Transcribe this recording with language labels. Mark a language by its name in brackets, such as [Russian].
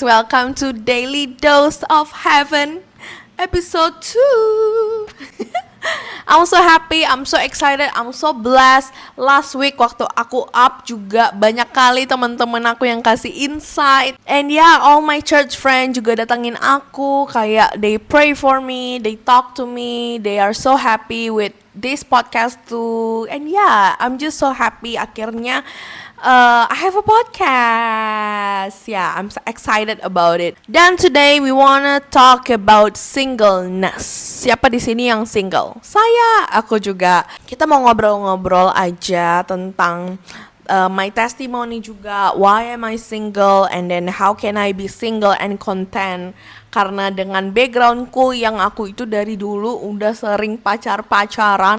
[English] Welcome to Daily Dose of Heaven, episode 2. I'm so happy, I'm so excited, I'm so blessed. Last week [Indonesian] waktu aku up juga banyak kali teman-teman aku yang kasih insight. [English] And yeah, all my church friends [Indonesian] juga datangin aku, kayak [English] they pray for me, they talk to me, they are so happy with this podcast too. And yeah, I'm just so happy [Indonesian] akhirnya [English] I have a podcast. Yeah, I'm so excited about it. Dan today we wanna talk about singleness. [Indonesian] Siapa di sini yang single? Saya, aku juga. Kita mau ngobrol-ngobrol aja tentang [English] my testimony [Indonesian] juga. [English] Why am I single? And then how can I be single and content? [Indonesian] Karena dengan backgroundku yang aku itu dari dulu udah sering pacaran.